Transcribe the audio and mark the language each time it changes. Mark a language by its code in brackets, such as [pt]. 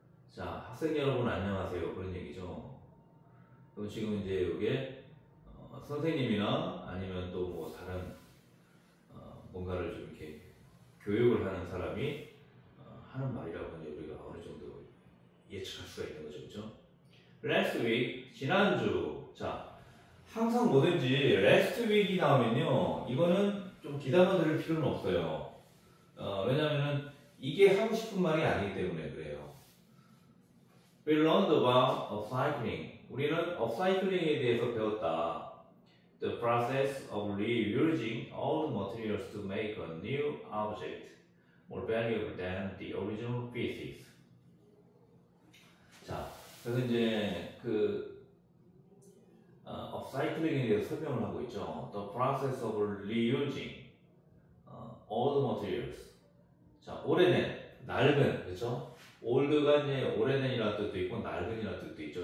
[ko] 자, 학생 여러분 안녕하세요. 그런 얘기죠. 그럼 지금 이제 이게 선생님이나 아니면 또 뭐 다른 뭔가를 좀 이렇게 교육을 하는 사람이 하는 말이라고 이제 우리가 어느 정도 예측할 수가 있는 거죠, 그렇죠? [en] Last week, 지난주. [ko] 자, 항상 뭐든지 [en] last week [ko] 이 나오면요, 이거는 좀 기다려 드릴 필요는 없어요. 왜냐면은 이게 하고 싶은 말이 아니기 때문에 그래요. [en] We learned about upcycling. [ko] 우리는 upcycling에 대해서 배웠다. [en] The process of reusing old materials to make a new object more valuable than the original pieces. [ko] 그래서 이제 그 업사이클링에 대해서 설명을 하고 있죠. [en] The process of reusing old materials. [ko] 자, 오래된, 낡은, 그렇죠? 올드가 이제 오래된이라는 뜻도 있고 낡은이라는 뜻도 있죠.